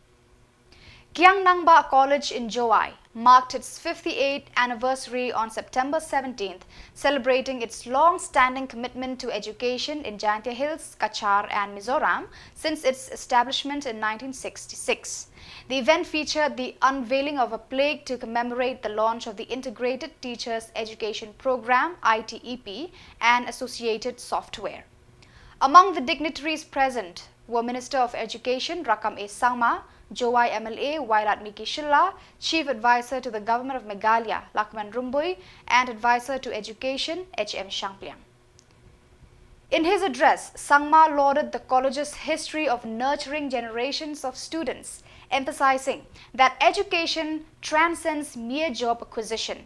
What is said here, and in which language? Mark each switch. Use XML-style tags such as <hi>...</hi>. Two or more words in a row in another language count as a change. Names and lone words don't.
<en>Kangnanga College in Jowai marked its 58th anniversary on September 17th, celebrating its long-standing commitment to education in Jaintia Hills, Kachar and Mizoram since its establishment in 1966. The event featured the unveiling of a plaque to commemorate the launch of the Integrated Teachers Education Program (ITEP) and associated software. Among the dignitaries present were Minister of Education Rakam A. Sangma, Jowai MLA Wairat Miki Shilla, Chief Advisor to the Government of Meghalaya Lakman Rumbui, and Advisor to Education H.M. Shangpliang. In his address, Sangma lauded the college's history of nurturing generations of students, emphasizing that education transcends mere job acquisition.</en>